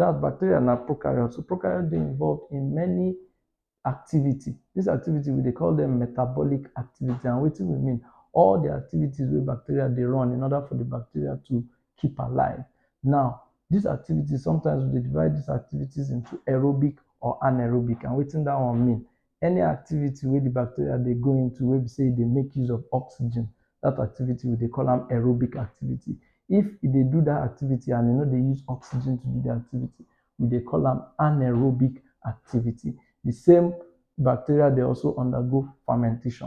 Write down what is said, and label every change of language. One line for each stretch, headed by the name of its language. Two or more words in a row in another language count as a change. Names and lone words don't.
Nigerian Pidgin: That bacteria na prokaryotes. So prokaryotes dey involved in many activity. This activity we dey call them metabolic activity. And wetin we mean? All the activities wey bacteria dey run in order for the bacteria to keep alive. Now these activities, sometimes we dey divide these activities into aerobic or anaerobic. And wetin that one mean? Any activity wey the bacteria dey go into wey be say dey make use of oxygen, that activity we dey call am aerobic activity. If e dey do that activity and e no dey use oxygen to do the activity, we dey call am anaerobic activity. The same bacteria dey also undergo fermentation.